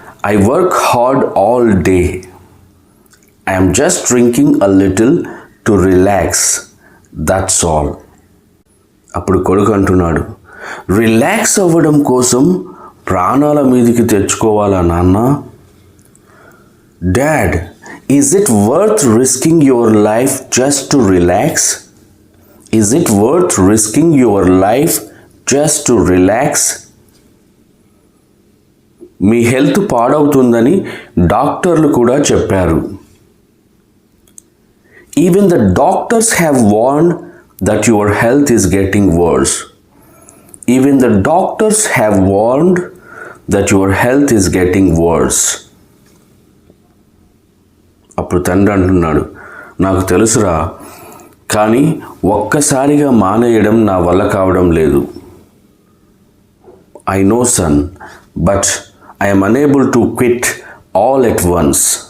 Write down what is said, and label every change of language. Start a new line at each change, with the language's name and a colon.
English: I work hard all day. I'm just drinking a little to relax, that's all.
Telugu: అప్పుడు కొడుకు అంటున్నాడు, relax అవ్వడం కోసం ప్రాణాల మీదకి తెచ్చుకోవాలా నాన్న?
English: Dad, is it worth risking your life just to relax? Is it worth risking your life just to relax?
Telugu: మీ health పాడవుతుందని డాక్టర్లు కూడా చెప్పారు.
English: Even the doctors have warned that your health is getting worse. Even the doctors have warned that your health is getting worse.
Telugu: అప్పుడు తండ్రి అంటున్నాడు, నాకు తెలుసురా, కానీ ఒక్కసారిగా మానేయడం నా వల్ల కావడం లేదు.
English: I know son, but I'm unable to quit all at once.